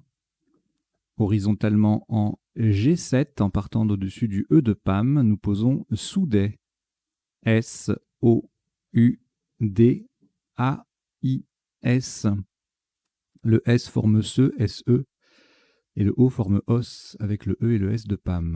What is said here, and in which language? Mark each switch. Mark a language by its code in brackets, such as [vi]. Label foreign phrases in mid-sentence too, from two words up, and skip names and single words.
[fr] Horizontalement en G7, en partant d'au-dessus du E de Pam, nous posons Soudet. S-O-U-D-A-I-S. Le S forme SE, S-E, et le O forme OS avec le E et le S de Pam.